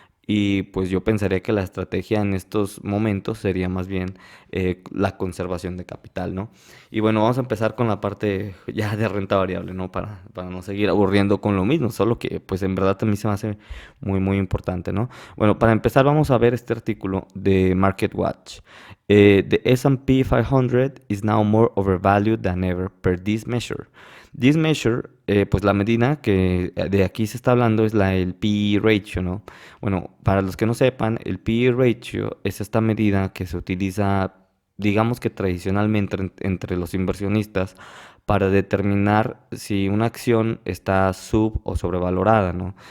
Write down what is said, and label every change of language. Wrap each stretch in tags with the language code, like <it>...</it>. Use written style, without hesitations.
<es>y pues yo pensaría que la estrategia en estos momentos sería más bien la conservación de capital, ¿no? Y bueno, vamos a empezar con la parte ya de renta variable, ¿no? Para no seguir aburriendo con lo mismo, solo que pues en verdad a mí se me hace muy, muy importante, ¿no? Bueno, para empezar vamos a ver este artículo de MarketWatch.</es> <en>The S&P 500 is now more overvalued than ever per this measure. This measure,</en> <es>pues la medida que de aquí se está hablando es el PE ratio, ¿no? Bueno, para los que no sepan, el PE ratio es esta medida que se utiliza, digamos que tradicionalmente entre los inversionistas para determinar si una acción está sub o sobrevalorada, ¿no?</es>